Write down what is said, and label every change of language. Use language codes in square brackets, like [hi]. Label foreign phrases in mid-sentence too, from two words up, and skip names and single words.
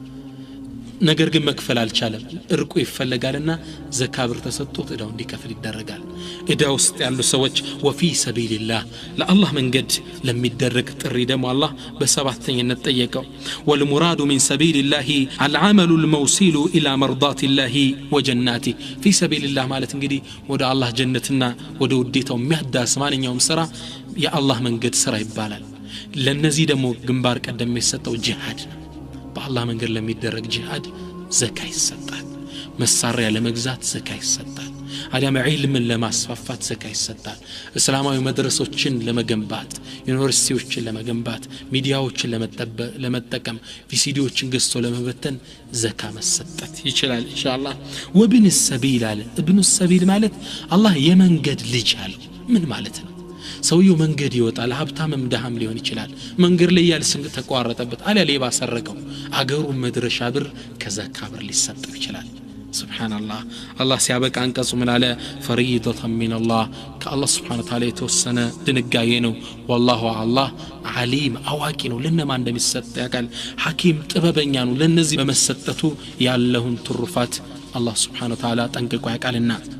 [am] ነገር ግን መክፈል አልቻለም እርቁ ይፈልጋልና ዘካ ብር ተሰጥቶት ዕዳው እንዲከፍል ይደረጋል ዕዳ ውስጥ ያሉ ሰዎች [ar] وفي سبيل الله [am] ለአላህ መንገድ ለሚደረግ ጥሪ ደግሞ አላህ በሰባተኛነት ጠየቀው [ar] والمراد من سبيل الله العمل الموصل الى مرضات الله وجناته في سبيل الله [am] ማለት እንግዲህ ወደ አላህ ጀነትና ወደ ውዴታው የሚያዳስ ማንኛውም ስራ የአላህ መንገድ ስራ ይባላል ለነዚህ ደግሞ ግንባር ቀደም የሚሰጠው ጂሃድ ነው በአላህ መንገድ ለሚደረግ ጂሃድ ዘካ ይሰጣል መሳሪያ ለመግዛት ዘካ ይሰጣል አዲያም ዒልምን ለማስፋፋት ዘካ ይሰጣል እስላማዊ መድረሶችን ለመገንባት ዩኒቨርሲቲዎችን ለመገንባት ሚዲያዎችን ለመጠቀም ቪሲዲዎችን ገዝቶ ለመበተን ዘካ መሰጠት ይችላል ኢንሻአላህ [ar] وابن السبيل [am] አለ [ar] ابن السبيل [am] ማለት አላህ የመንገድ ልጅ አለ ምን ማለት ነው ሰውየው መንገድ ይወጣል ሀብታምም ደሃም ሊሆን ይችላል መንገድ ላይ ያለ ስንቅ ተቋረጠበት አለ ሌባ ሰረቀው አገሩ መድረሻ ብር ከዘካ ብር ሊሰጠው ይችላል ሱብሃንአላህ አላህ ሲያበቃ አንቀጹ ምን አለ [ar] فريضة من الله [am] ከአላህ [ar] سبحانه تعالى [am] የተወሰነ ድንጋጌ ነው والله አላህ ዓሊም አዋቂ ነው ለነማን እንደሚሰጥ ያውቃል ሐኪም ጥበበኛ ነው ለነዚህ በመሰጠቱ ያለውን ትሩፋት አላህ [ar] سبحانه تعالى [am] ጠንቅቆ ያውቃልና